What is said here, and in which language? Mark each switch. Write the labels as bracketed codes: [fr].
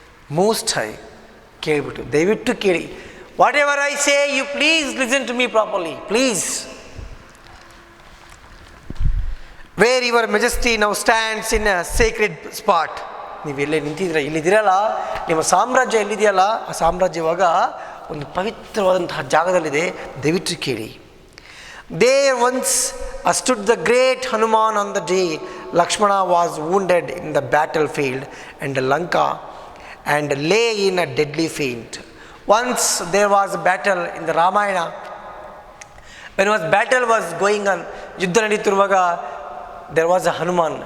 [en] Most High, [kn] ಕೇಳಿಬಿಟ್ಟು ದಯವಿಟ್ಟು ಕೇಳಿ. [en] Whatever I say, you please listen to me properly. Please. Where your majesty now stands in a sacred spot. [kn] ನೀವು ಎಲ್ಲೇ ನಿಂತಿದ್ದೀರ, ಇಲ್ಲಿದ್ದೀರಲ್ಲ, ನಿಮ್ಮ ಸಾಮ್ರಾಜ್ಯ ಎಲ್ಲಿದೆಯಲ್ಲ, ಆ ಸಾಮ್ರಾಜ್ಯ ಇವಾಗ ಒಂದು ಪವಿತ್ರವಾದಂತಹ ಜಾಗದಲ್ಲಿದೆ. ದಯವಿಟ್ಟು ಕೇಳಿ. [en] There once stood the great Hanuman on the day Lakshmana was wounded in the battlefield and Lanka and lay in a deadly faint. Once there was a battle in the Ramayana. When battle was going on, [kn] Yuddha nadiyuತ್ತಿರುವಾಗ, [en] there was a Hanuman.